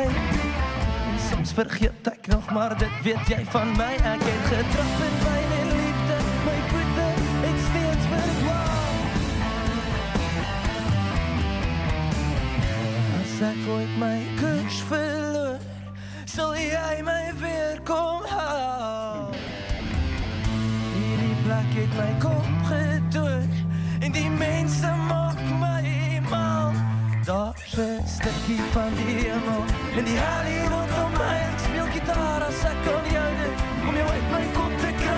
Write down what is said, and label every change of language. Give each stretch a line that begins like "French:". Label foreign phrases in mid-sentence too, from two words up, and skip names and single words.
Dutch: En soms vergeet ik nog, maar dit weet jij van mij. Ik heb getrapt in pijn en liefde, mijn voeten het steeds verdwaald. Als ik ooit mijn koers verloor, zal jij mij weer komen halen.
Afrikaans: Hierdie plek het my kop gedoor en die mense maak my mal. Daar's 'n stukkie van die hemel en die hel hier rondom my. Ek speel gitaar as ek kan jou doen om jou uit my kop te kry.